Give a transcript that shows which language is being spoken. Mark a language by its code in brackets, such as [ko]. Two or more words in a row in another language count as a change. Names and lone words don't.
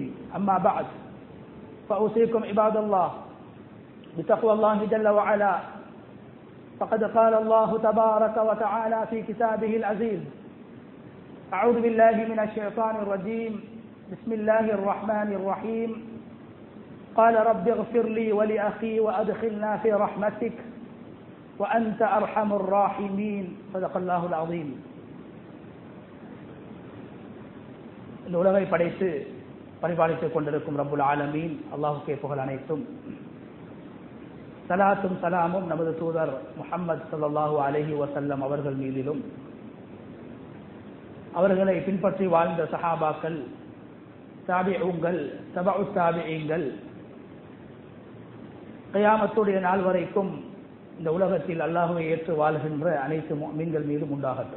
[ar] أما بعد، فأوصيكم عباد الله بتقوى الله جل وعلا، فقد قال الله تبارك وتعالى في كتابه العزيز: أعوذ بالله من الشيطان الرجيم، بسم الله الرحمن الرحيم. قال رب اغفر لي ولأخي وأدخلنا في رحمتك وأنت أرحم الراحمين. صدق الله العظيم. [ta] இந்த உலகை படைத்து பரிபாலித்துக் கொண்டிருக்கும் [ar] رب العالمين [ta] அல்லாஹ்வுக்கே புகழ் அனைத்தும். சலாத்தும் சலாமும் நமது தூதர் முஹம்மது [ar] صلى الله عليه وسلم [ta] அவர்கள் மீதிலும், அவர்களை பின்பற்றி வாழ்ந்த சஹாபாக்கள், தாபிஊன்கள், தபஉ தாபிஈன்கள், கியாமத்துடைய நாள் வரைக்கும் இந்த உலகத்தில் அல்லாஹ்வை ஏற்று வாழ்கின்ற அனைத்து முஃமின்கள் மீதும் உண்டாகட்டும்.